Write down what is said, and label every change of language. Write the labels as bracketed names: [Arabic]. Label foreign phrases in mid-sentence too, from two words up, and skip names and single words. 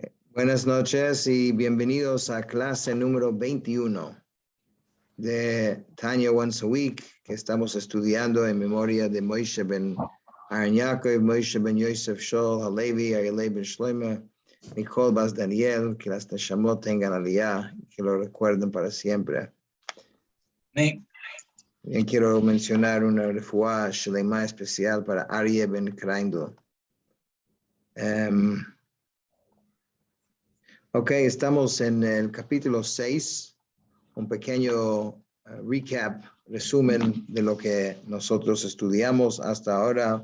[Spanish] Buenas noches y bienvenidos a clase número 21 de Tanya Once a Week, que estamos estudiando en memoria de Moshe ben Aaron Yaakov, Moshe ben Yosef Shol Halevi, Ailey ben Shlomo, Nicole Bas Daniel, que las Neshamot tengan aliyah, que lo recuerden para siempre. Sí. Bien, quiero mencionar una [Hebrew] רפואה שלמה [Spanish] especial para Aryeh ben Kraindl. Ok, estamos en el capítulo 6, un pequeño recap, resumen de lo que nosotros estudiamos hasta ahora.